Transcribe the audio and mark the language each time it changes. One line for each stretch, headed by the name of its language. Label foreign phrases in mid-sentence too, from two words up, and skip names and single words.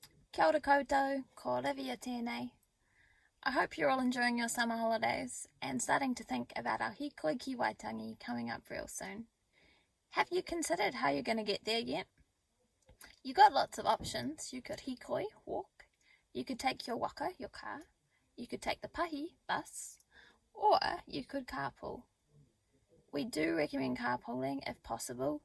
Māori: Kia ora koutou, ko Olivia tēnei.
English: I hope you're all enjoying your summer holidays and starting to think about our
Māori: hikoi ki Waitangi
English: coming up real soon. Have you considered how you're going to get there yet? You got lots of options. You could hikoi, walk. You could take your waka, your car. You could take the pahi, bus. Or you could carpool. We do recommend carpooling if possible.